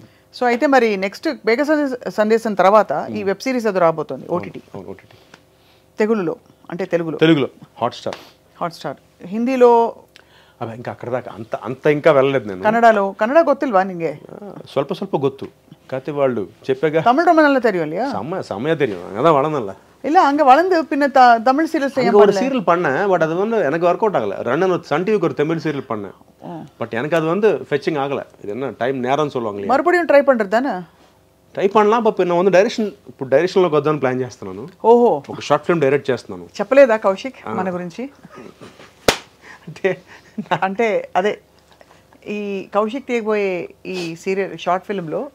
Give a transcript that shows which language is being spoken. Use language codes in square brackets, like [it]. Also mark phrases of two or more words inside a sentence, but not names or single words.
[te] సో అయితే మరి నెక్స్ట్ మేఘ సందేశం తర్వాత ఈ [en] web series [te] అది రాబోతుంది ఓటీటీ. తెలుగులో అంటే తెలుగులో హాట్స్టార్. హిందీలో ఇంకా అక్కడ దాకా అంత ఇంకా వెళ్ళలేదు నేను. [kn] కన్నడ ಗೊತ್ತಿಲ್ವಾ ನಿಂಗೆ? ಸ್ವಲ್ಪ ಗೊತ್ತು. ಕಾತೆ [te] వాళ్ళు చెప్పాగా [ta] தமிழ் ரொம்ப நல்லா தெரியும் இல்லையா? செமையா தெரியும். அதான் வளர்ந்தல இல்ல அங்க வளர்ந்து பின்ன தமிழ் சீரியல்ஸ் ஒரு சீரியல் பண்ணேன். பட் அது வந்து எனக்கு [en] work out [ta] ஆகல. ரன்னன் சன் டிவிக்கு ஒரு தமிழ் சீரியல் பண்ணேன். பட் எனக்கு அது வந்து ஃபெச்சிங் ஆகல. இது என்ன டைம் நேரம் சொல்லுவாங்க. మறுபடியும் ట్రై பண்றதானே? ట్రై பண்ணலாம். [te] బట్ నేను வந்து డైరెక్షన్లోకి వద్దామని ప్లాన్ చేస్తున్నాను. ఓహో, ఒక [en] short film direct [te] చేస్తున్నాను. చెప్పలేదా కౌశిక్ మన గురించి? అంటే అదే ఈ కౌశిక్ తీయబోయే ఈ [en] serial short film [te] లో